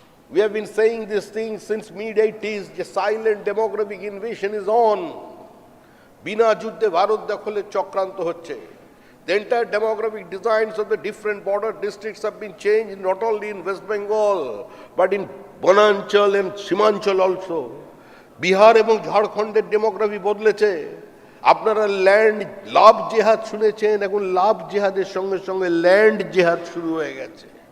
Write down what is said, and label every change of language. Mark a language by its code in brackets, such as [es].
[en] We have been saying this thing since mid-80s, the silent demographic invasion is on. [bn] বিনা যুদ্ধে ভারত দখলের চক্রান্ত হচ্ছে। [en] The entire demographic designs of the different border districts have been changed, not only in West Bengal, but in Bonanchal and Simanchal also. [bn] Bihar এবং ঝাড়খণ্ডের demography বদলেছে। আপনারা লাভ জেহাদ শুনেছেন, এখন লাভ জেহাদের সঙ্গে সঙ্গে ল্যান্ড জেহাদ শুরু হয়ে গেছে।